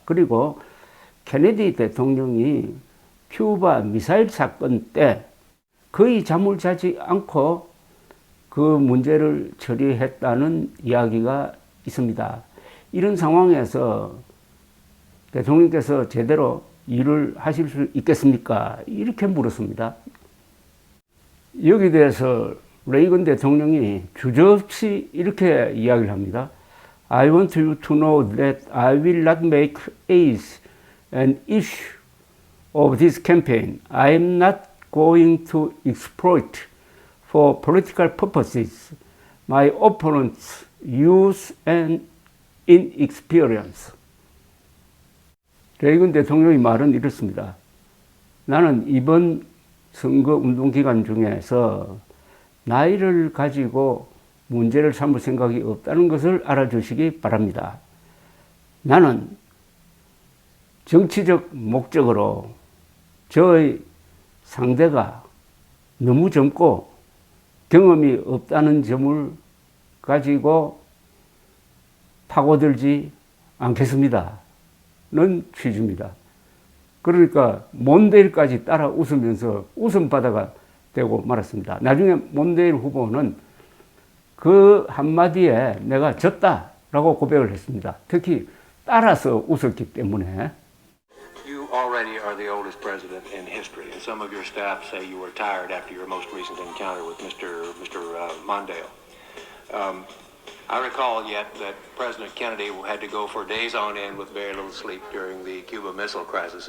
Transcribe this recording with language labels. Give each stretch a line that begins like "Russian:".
Korean: 그리고 케네디 대통령이 큐바 미사일 사건 때 거의 잠을 자지 않고 그 문제를 처리했다는 이야기가 있습니다. 이런 상황에서 대통령께서 제대로 일을 하실 수 있겠습니까? 이렇게 물었습니다. 여기에 대해서 레이건 대통령이 주저없이 이렇게 이야기를 합니다.
English: I want you to know that I will not make age an issue of this campaign. I am not going to exploit for political purposes my opponent's youth and inexperience.
Korean: 레이건 대통령의 말은 이렇습니다. 나는 이번 선거 운동 기간 중에서 나이를 가지고 문제를 삼을 생각이 없다는 것을 알아주시기 바랍니다. 나는 정치적 목적으로 저의 상대가 너무 젊고 경험이 없다는 점을 가지고 파고들지 않겠습니다. 는 취지입니다. 그러니까 몬데일까지 따라 웃으면서 웃음바다가 되고 말았습니다. 나중에 몬데일 후보는 그 한마디에 내가 졌다라고 고백을 했습니다. 특히 따라서 웃었기 때문에.
English: You already are the oldest president in history, and some of your staff say you were tired after your most recent encounter with Mr. Mondale. I recall yet that President Kennedy had to go for days on end with very little sleep during the Cuba Missile Crisis.